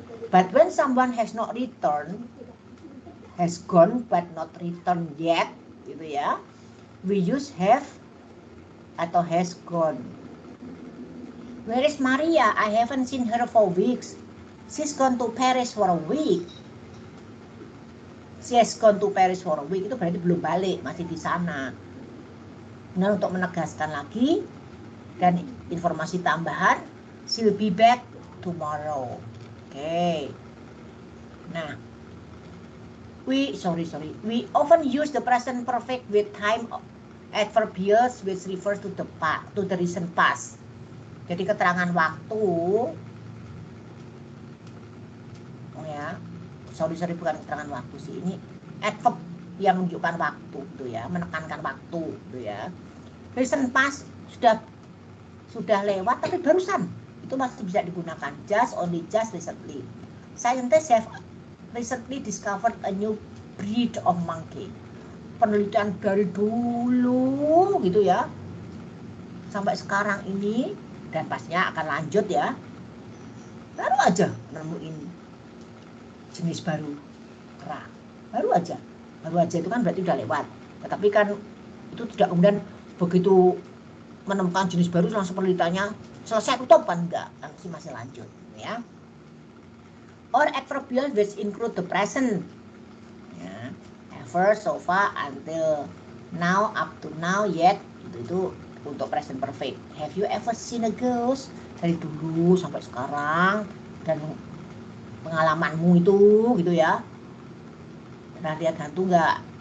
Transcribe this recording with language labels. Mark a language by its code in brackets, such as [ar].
[en] But when someone has not returned, has gone but not returned yet, [id] gitu ya, [en] we use have atau has gone. Where is Maria? I haven't seen her for weeks. She's gone to Paris for a week. She has gone to Paris for a week. [id] Itu berarti belum balik, masih di sana. Nah, untuk menegaskan lagi dan informasi tambahan, [en] she'll be back tomorrow. [id] Oke. Nah, [en] we often use the present perfect with time Adverbials which refers to the recent past. [id] Jadi keterangan waktu, ya, sorry bukan keterangan waktu sih, ini adverb yang menunjukkan waktu, gitu ya, menekankan waktu, gitu ya. Recent past sudah lewat, tapi barusan itu masih bisa digunakan. [en] Just recently. Scientists have recently discovered a new breed of monkey. [id] Penelitian dari dulu gitu ya sampai sekarang ini, dan pastinya akan lanjut ya, baru aja nemuin jenis baru kera, baru aja itu kan berarti udah lewat, tetapi kan itu tidak kemudian begitu menemukan jenis baru langsung penelitiannya selesai tutup, kan enggak, kan masih lanjut ya. [en] Or adverbial which include the present [id] ya. [en] Ever, so far, until, now, up to now, yet, itu untuk present perfect. Have you ever seen a ghost? [id] Dari dulu sampai sekarang, dan pengalamanmu itu gitu ya, pernah lihat hantu nggak?